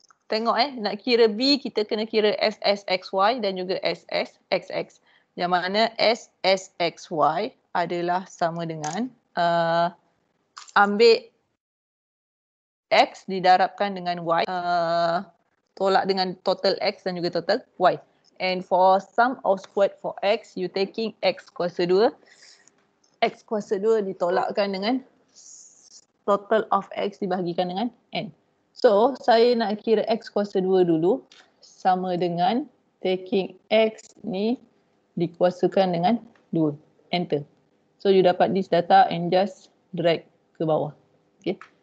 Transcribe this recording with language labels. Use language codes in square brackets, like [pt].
[ms] Tengok nak kira B kita kena kira SSXY dan juga SSXX. Yang mana SSXY adalah sama dengan ambil X didarabkan dengan Y, tolak dengan total X dan juga total Y. [en] And for sum of squared for x, you taking x [ms] kuasa 2. X kuasa 2 ditolakkan dengan [en] total of x [ms] dibahagikan dengan n. So, saya nak kira x kuasa 2 dulu. Sama dengan taking x ni dikuasakan dengan 2. [en] Enter. So, you dapat this data and just drag [ms] ke bawah. [en] Okay.